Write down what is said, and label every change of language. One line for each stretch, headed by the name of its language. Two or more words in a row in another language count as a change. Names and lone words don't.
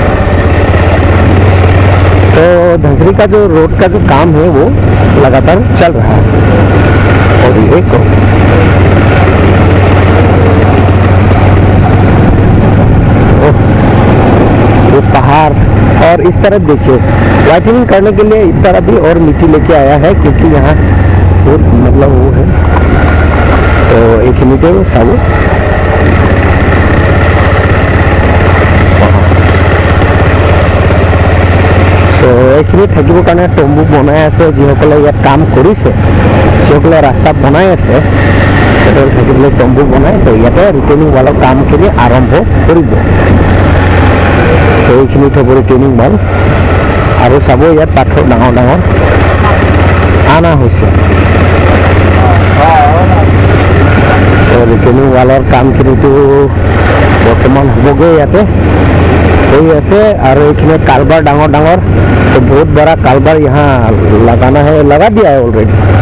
Hindi: तो धनसिरी का जो रोड का जो काम है वो लगातार चल रहा है और ये पहाड़ और इस तरफ देखिए वाइटनिंग करने के लिए इस तरह भी और मिट्टी लेके आया है क्योंकि यहाँ बहुत मतलब वो है तो एक मीटर सब
Assamese: এইখিনি থাকিবৰ কাৰণে তম্বু বনাই আছে যিসকলে ইয়াত কাম কৰিছে যিসকলে ৰাস্তা বনাই আছে পেট্ৰল থাকিবলৈ তম্বু বনাই তো ইয়াতে
English: returning wallৰ
Assamese: কামখিনি আৰম্ভ কৰিব তো এইখিনি থ'ব
English: returning wall
Assamese: আৰু চাব ইয়াত পাথৰ ডাঙৰ ডাঙৰ আনা হৈছে তো
English: returning wallৰ
Assamese: কামখিনিতো বৰ্তমান হ'বগৈ ইয়াতে হৈ আছে আৰু এইখিনি কালবাৰ ডাঙৰ ডাঙৰ
Hindi: तो बहुत बड़ा कालबार यहाँ लगाना है लगा दिया है ऑलरेडी